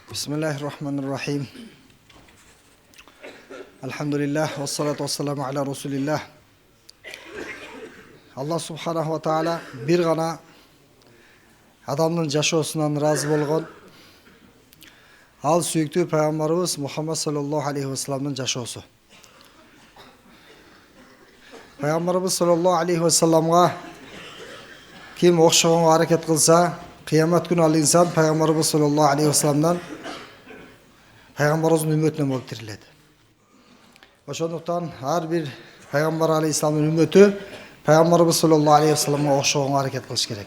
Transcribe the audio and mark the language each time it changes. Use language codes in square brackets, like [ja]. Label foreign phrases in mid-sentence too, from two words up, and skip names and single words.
[ar] بسم الله الرحمن الرحيم. الحمد لله، والصلاة والسلام على رسول الله. الله سبحانه وتعالى [ky] бир гана адамның жашоосунан разы болгон. Ал сүйүктүү пайгамбарыбыз Мухаммад [ar] صلى الله عليه وسلم [ky] жашоосу. Пайгамбарыбыз [ar] صلى الله عليه وسلم [ky] ким окшогонго аракет кылса, кыямат күнү ал инсан пайгамбарыбыз [ar] صلى الله عليه وسلم [ky] пайгамбарыбыздын үммөтүнөн болуп тирилет. Ошондуктан ар бир пайгамбар алейхиссаламдын үммөтү пайгамбарыбыз [ar] صلى الله عليه وسلم [ky] окшогонго аракет кылыш керек.